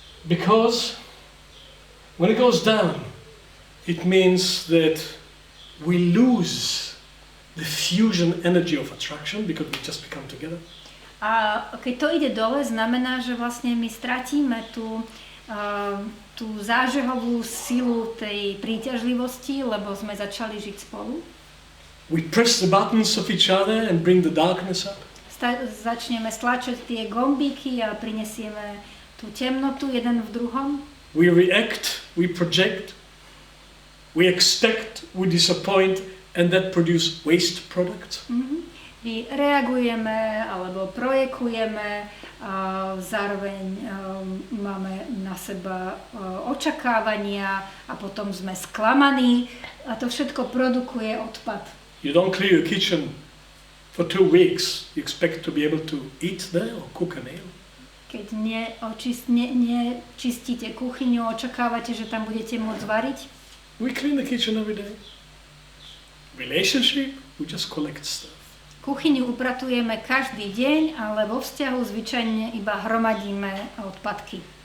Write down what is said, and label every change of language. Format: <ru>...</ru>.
<en>Because when it goes down, it means that we lose the fusion energy of attraction because we just become together.</en> <sk>A keď to ide dole, znamená, že vlastne my stratíme tú zážehovú silu tej príťažlivosti, lebo sme začali žiť spolu.</sk> <en>We press the buttons of each other and bring the darkness up.</en> <sk>Začneme stlačať tie gombíky a prinesieme tú temnotu jeden v druhom.</sk> <en>We react, we project, we expect, we disappoint, and that produce waste products.</en> <sk>My reagujeme alebo projekujeme, zároveň máme na seba očakávania a potom sme sklamaní a to všetko produkuje odpad.</sk> <en>You don't clear your kitchen for 2 weeks. You expect to be able to eat there or cook a meal.</en> <sk>Keď nečistíte kuchyňu, očakávate, že tam budete môcť variť?</sk> <en>We clean the kitchen every day. Relationship, we just collect stuff.</en> <sk>Kuchyňu upratujeme každý deň, ale vo vzťahu zvyčajne iba hromadíme odpadky.</sk>